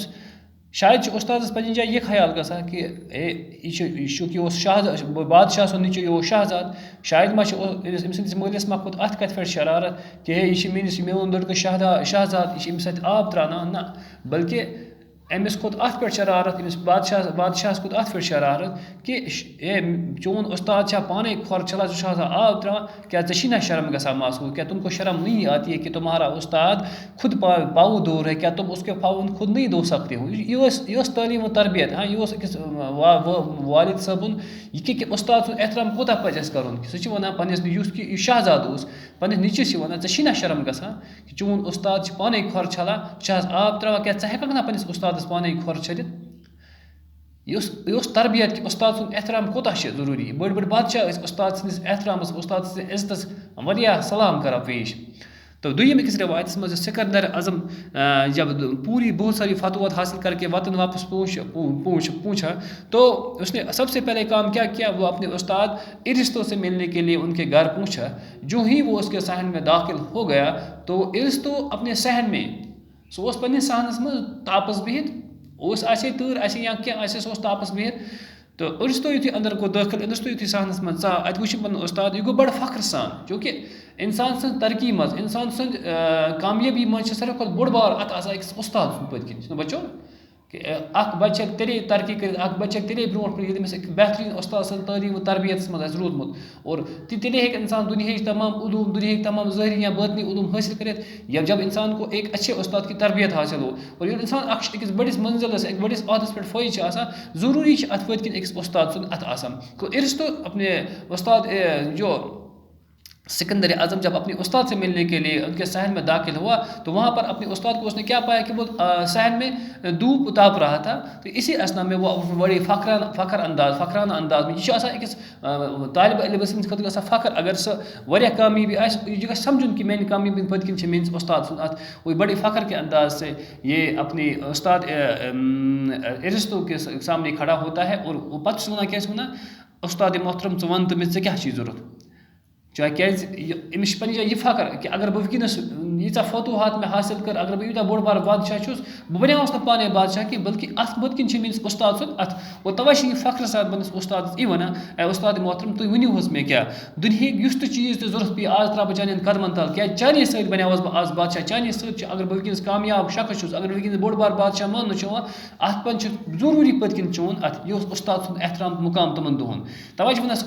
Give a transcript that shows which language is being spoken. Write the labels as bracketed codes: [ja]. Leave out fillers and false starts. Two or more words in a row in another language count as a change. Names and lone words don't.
[ks] شاید چھُ استادس پنٛنہِ جایہِ یہِ خیال گژھان کہ یہِ اوس بادشاہ سُنٛد نیٚچوٗ، یہِ اوس شہزاد، شاید ما چھِ أمۍ سٕنٛدِس مٲلِس ما کھوٚت اَتھ کَتھِ پٮ۪ٹھ شرارت کہ ہے یہِ چھِ میون لڑکہٕ شہزاد، یہِ چھِ أمِس اَتہِ آب ترٛاوناوان، نہ بلکہ أمِس کھوٚت اَتھ پٮ۪ٹھ شرارت، أمِس بادشاہس کھوٚت اَتھ پٮ۪ٹھ شرارت کہ چون استاد چھا پانے کھۄر چھلان، ژٕ چھُ آسان آب ترٛاوان، کیا ژےٚ چھی نا شرم گژھان محسوس؟ [ur] کیا تم کو شرم نہیں آتی ہے کہ تمہارا استاد خود پاؤں دھو رہے، کیا تم اس کے پاؤں خود نہیں دھو سکتے ہو؟ [ks] یہ ٲس تعلیٖم و تربیت۔ ہاں، یہ أکِس والد صٲبُن یہِ کہ استاد سُنٛد احترام کوٗتاہ پَزِ اَسہِ کَرُن۔ سُہ چھِ وَنان پنٛنِس یُس کہ یہِ شہزاد اوس، پنٛنِس نیٚچوِس چھِ وَنان ژےٚ چھی نا شرم گژھان کہ چون استاد چھِ پانے کھۄر چھلان، ژٕ چھِ حظ آب ترٛاوان، کیٛاہ ژٕ ہٮ۪ککھ نا پنٛنِس استادس پانے کھۄر چھٔلِتھ؟ یہِ اوس تربیت کہ استاد سُنٛد احترام کوٗتاہ چھِ ضروٗری۔ بٔڑۍ بٔڑۍ بادشاہ ٲسۍ استاد سٕنٛدِس احترامس، استاد سٕنٛدِس عزتس واریاہ سلام کران پیش۔ [ur] تو [ks] دوٚیِم أکِس روایتس منٛز [ur] سکندر اعظم جب پوری بہت ساری فتوحات حاصل کر کے وطن واپس پہنچا تو اس نے سب سے پہلے کام کیا کیا، وہ اپنے استاد ارسطو سے ملنے کے لیے ان کے گھر پہنچا۔ جو ہی وہ اس کے صحن میں داخل ہو گیا تو ارسطو اپنے صحن میں، [ks] سُہ اوس پنٛنِس صحنس منٛز تاپس بِہِتھ، آسہِ تۭر آسہِ یا کینٛہہ آسہِ، سُہ اوس تاپس بِہِتھ تہٕ ارسطو یُتھُے اندر گوٚو دٲخل، ارسطو یُتھُے صحنس منٛز ژاو، اَتہِ وٕچھ پنُن استاد، یہِ گوٚو بڑٕ فخر سان، چوٗنٛکہِ اِنسان سٕنٛز ترقی منٛز، اِنسان سٕنٛز کامیٲبی منٛز چھِ ساروی کھۄتہٕ بوٚڑ بار اَتھ آسان أکِس استاد سُنٛد پٔتۍ کِنۍ، چھُنہ بچو؟ کہ اخ بچہ تیلے ترقی کر اخ بچہ تیلے برونٹ پہ ییٚلہِ أمِس بہترین استاد سٕنٛز تعلیٖم و تربیتس منٛز آسہِ روٗدمُت اور تیلے ہیٚکہِ انسان دُنیاہٕچ تمام علوم دُنیاہٕکۍ تمام ظٲہری یا باطنی علوم حٲصل کٔرِتھ یا [ur] جب انسان کو ایک اچھے استاد کی تربیت حاصل ہو [ks] اور ییٚلہِ انسان أکِس بٔڑِس منزلس أکِس بٔڑِس عہدس پٮ۪ٹھ فٲیض چھِ آسان ضروٗری چھِ اتھ پٔتۍ کِنۍ أکِس استاد سُنٛد اتھ آسان [ur] ارسطو اپنے استاد جو سکندر اعظم جب اپنے استاد سے ملنے کے لیے ان کے صحن میں داخل ہوا تو وہاں پر اپنے استاد کو اس نے کیا پایا کہ وہ صحن میں دھوپ تاپ رہا تھا تو اسی اسنا میں وہ بڑی فخرانہ انداز میں یہ [ks] أکِس طالب علم سٕنٛدِ خٲطرٕ گژھان فخر اگر سۄ واریاہ کامیٲبی آسہِ یہِ گژھِ سمجھُن کہ میانہِ کامیٲبی پٔتۍ کِنۍ چھِ میٲنِس استاد سُنٛد اتھ [ur] وہ بڑے فخر کے انداز سے یہ اپنے استاد ارسطو کے سامنے کھڑا ہوتا ہے اور وہ [ks] پتہٕ چھُس ونان کیٛاہ چھُ ونان استاد محترم ژٕ وَن تہٕ مےٚ ژےٚ کیٛاہ چھُے ضوٚرتھ چاہے کیٛازِ أمِس چھِ پنٛنہِ جایہِ یہِ فخر کہ اگر بہٕ وٕنکٮ۪نس ییٖژاہ فتوحات مےٚ حٲصِل کٔر اگر بہٕ یوٗتاہ بوٚڑ بارٕ بادشاہ چھُس بہٕ بنیٛاوُس نہٕ پانے بادشاہ کینٛہہ بلکہِ اتھ پٔتۍ کِنۍ چھِ میٲنِس استاد سُنٛد اتھ اور توے چھِ یہِ فخرٕ سان پنٛنِس استادس یی ونان اے استاد محترم تُہۍ ؤنِو حظ مےٚ کیٛاہ دُنہِکۍ یُس تہِ چیٖز تہِ ضوٚرتھ پیٚیہِ آز ترٛاو بہٕ چانٮ۪ن قدمن تل کیٛازِ چانے سۭتۍ بنیٛاوُس بہٕ آز بادشاہ چانے سۭتۍ چھُ اگر بہٕ وٕنکٮ۪نس کامیاب شخص چھُس اگر وٕنکٮ۪نس بوٚڑ بارٕ بادشاہ ماننہٕ چھُ یِوان اتھ پتہٕ چھُ ضروٗری پٔتۍ کِنۍ چون اتھ یہِ اوس استاد سُنٛد احترام تہٕ مُقام تِمن دۄہن توے چھِ ونان سُہ